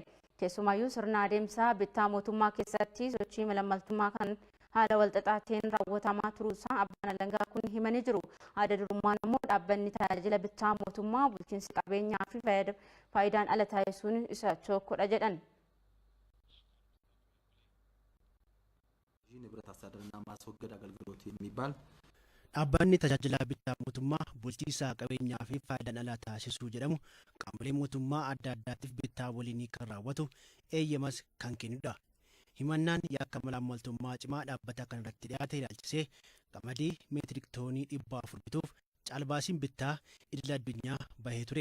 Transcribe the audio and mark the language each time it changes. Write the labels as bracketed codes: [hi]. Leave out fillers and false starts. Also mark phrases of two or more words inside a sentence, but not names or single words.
[om] Keessumayyuu sirna adeemsa bittaa mootummaa keessatti sochii malaammaltummaa kan haala walxaxaatiin raawwatamaa turuusaa abbaan alangaa kun himanii jiru. Adda durummaan immoo dhaabbanni tajaajila bittaa mootummaa bulchiinsi qabeenyaa fi faayidaan ala taasisuun isa tokkodha jedhan. [am] ንብረት አስተዳደርና ማስወገድ አገልግሎት የሚባል [om] dhaabbanni tajaajila bittaa mootummaa bulchiinsa qabeenyaa fi faayidaan ala taasisuu jedhamu qaamolee mootummaa adda addaatiif bittaa waliin kan raawwatu eeyyamas kan kennudha. Himannaan yakka malaammaltummaa cimaa dhaabbata kanarratti dhiyaate ilaalchisee qamadii meetirik toonii 400 bituuf caalbaasiin bittaa idil addunyaa bahee ture.